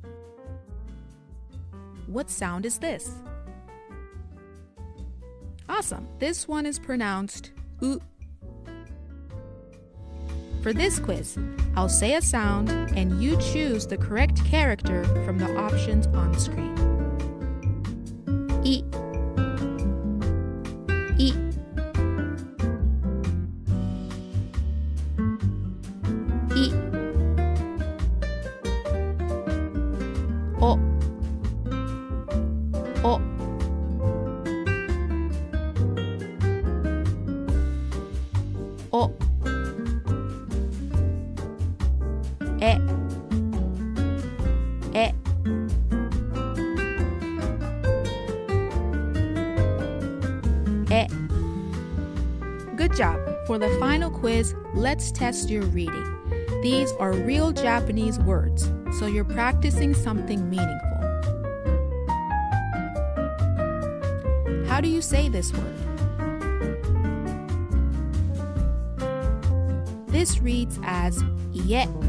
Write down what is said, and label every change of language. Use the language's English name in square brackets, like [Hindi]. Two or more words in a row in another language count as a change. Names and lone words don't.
[English] What sound is this? Awesome. This one is pronounced u. For this quiz, I'll say a sound and you choose the correct character from the options on the screen. [Japanese] I. I. I. O. O. O. E. E. E. [English] Good job. For the final quiz, let's test your reading. These are real Japanese words, so you're practicing something meaningful. How do you say this word? This reads as ie.